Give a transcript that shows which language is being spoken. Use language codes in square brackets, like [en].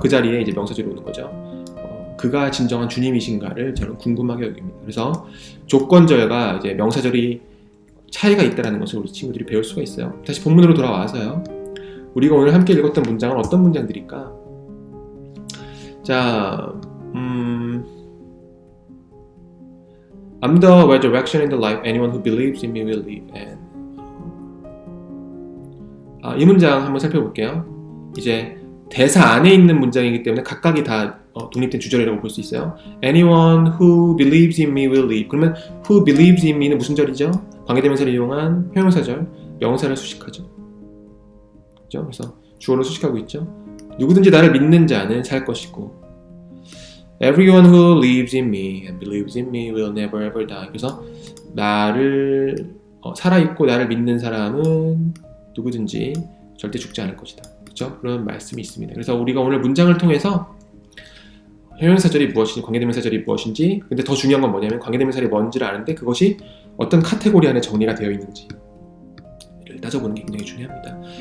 [ko] 그 자리에 이제 명사절이 오는 거죠. 그가 진정한 주님이신가를 저는 궁금하게 여깁니다. 그래서 조건절과 이제 명사절이 차이가 있다는 것을 우리 친구들이 배울 수가 있어요. 다시 본문으로 돌아와서요. 우리가 오늘 함께 읽었던 문장은 어떤 문장들일까? [en] 자, I'm the resurrection and the life. Anyone who believes in me will live. [ko] And 이 문장 한번 살펴볼게요. 이제 대사 안에 있는 문장이기 때문에 각각이 다 독립된 주절이라고 볼 수 있어요. [en] Anyone who believes in me will live. [ko] 그러면 [en] who believes in me [ko] 는 무슨 절이죠? 관계대명사를 이용한 형용사절, 명사를 수식하죠. 그렇죠? 그래서 주어를 수식하고 있죠. 누구든지 나를 믿는 자는 살 것이고 [en] Everyone who lives in me and believes in me will never ever die. [ko] 그래서 나를 살아있고 나를 믿는 사람은 누구든지 절대 죽지 않을 것이다. 그렇죠? 그런 말씀이 있습니다. 그래서 우리가 오늘 문장을 통해서 형용사절이 무엇인지 관계대명사절이 무엇인지 근데 더 중요한 건 뭐냐면 관계대명사절이 뭔지를 아는데 그것이 어떤 카테고리 안에 정리가 되어 있는지를 따져보는 게 굉장히 중요합니다.